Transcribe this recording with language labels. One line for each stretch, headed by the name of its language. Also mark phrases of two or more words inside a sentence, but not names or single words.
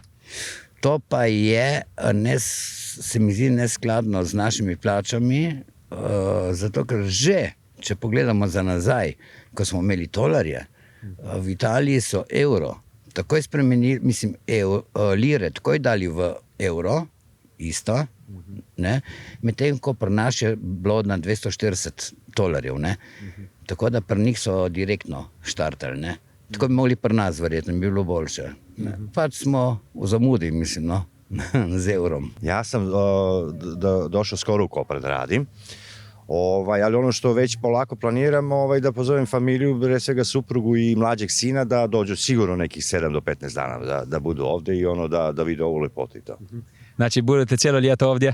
Slovenian: To pa je, se mi zdi neskladno z našimi plačami, zato ker že, če pogledamo za nazaj, ko smo imeli tolarje, v Italiji so evro takoj spremenili, mislim, lire takoj dali v evro, isto, medtem ko pri nas je bilo na 240 tolarjev, tako da pri njih so direktno štartali, tako bi mogli pri nas verjetno, bi bilo boljše. Pač smo v zamudi, mislim, z evrom.
Serbian: Ja sam došao skoro u Koper da radim, ali ono što već polako planiram, da pozovem familiju, pre svega suprugu i mlađeg sina, da dođu sigurno nekih 7 do 15 dana da budu ovdje i da vide ovu lepotu i to. Znači, budete cijelo ljeto ovdje?